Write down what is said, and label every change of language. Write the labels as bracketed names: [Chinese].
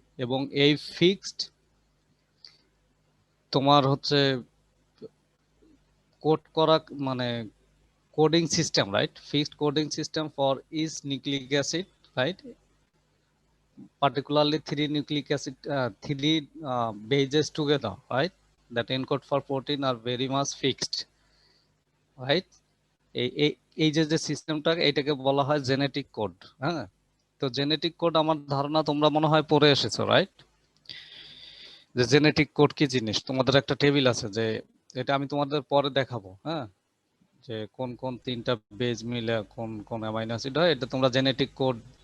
[Bangla] এবং এই ফিক্সড তোমার হচ্ছে কোড করা মানে coding system, right? [English] Fixed coding system for each nucleic acid, right? Particularly three nucleic acid, three bases together, right? That encode for protein are very much fixed, right? [Bangla] এই এই এই যে সিস্টেমটা, এটাকে বলা হয় জেনেটিক কোড। হ্যাঁ, তো জেনেটিক কোড আমার ধারণা তোমরা মনে হয় পড়ে এসেছো, রাইট? যে জেনেটিক কোড কি জিনিস, তোমাদের একটা টেবিল আছে, যে এটা আমি তোমাদের পরে দেখাবো। হ্যাঁ, যে কোন কোন তিনটা বেজ মিলে কোন কোন অ্যামাইনো অ্যাসিড হয়, এটা তোমরা জেনেটিক কোড।